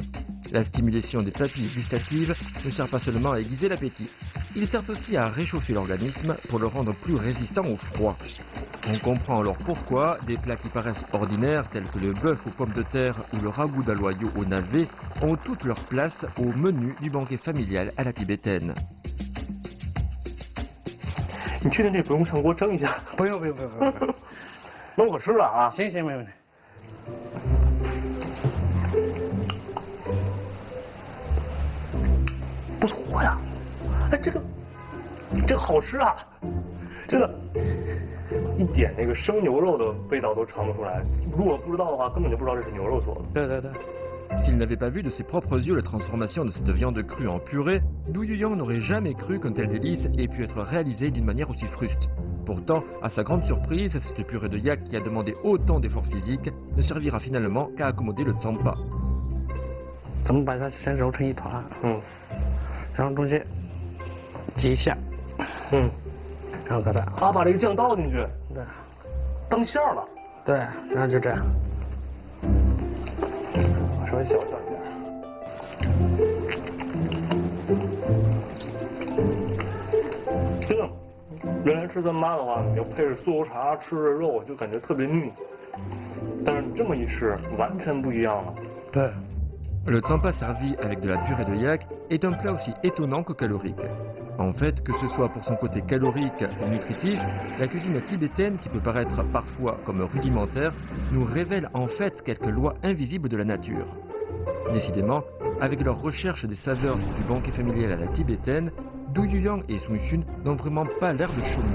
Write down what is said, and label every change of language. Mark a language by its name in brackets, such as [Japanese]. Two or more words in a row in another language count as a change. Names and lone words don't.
[French] La stimulation des papilles gustatives ne sert pas seulement à aiguiser l'appétit, il sert aussi à réchauffer l'organisme pour le rendre plus résistant au froid. On comprend alors pourquoi des plats qui paraissent ordinaires tels que le bœuf aux pommes de terre ou le ragoût d'aloyau au navet ont toute leur place au menu du banquet familial à la tibétaine. [Chinese] 你确定这不用上锅蒸一下？不用不用不用不用。那我吃了啊。行行，没问题。不错呀，哎，这个好吃啊，真的，一点那个生牛肉的味道都尝不出来。如果不知道的话，根本就不知道这是牛肉做的。对对对。 [French] S'il n'avait pas vu de ses propres yeux la transformation de cette viande crue en purée, Du Yuyang n'aurait jamais cru qu'un tel délice ait pu être réalisé d'une manière aussi fruste. Pourtant, à sa grande surprise, cette purée de yak qui a demandé autant d'efforts physiques ne servira finalement qu'à accommoder le tsampa. [Chinese] 咱们把它先揉成一团，然后中间挤一下，然后给它把这个酱倒进去，对，当馅儿了，对，然后就这样。稍微小一点。真的，原来吃糌粑的话，你要配着酥油茶吃着肉，就感觉特别腻。但是你这么一吃，完全不一样了。对。 [French] Le tsampa servi avec de la purée de yak est un plat aussi étonnant que calorique. En fait, que ce soit pour son côté calorique ou nutritif, la cuisine tibétaine, qui peut paraître parfois comme rudimentaire, nous révèle en fait quelques lois invisibles de la nature. Décidément, avec leur recherche des saveurs du banquet familial à la tibétaine, Du Yuyang et Sun Xun n'ont vraiment pas l'air de chômer.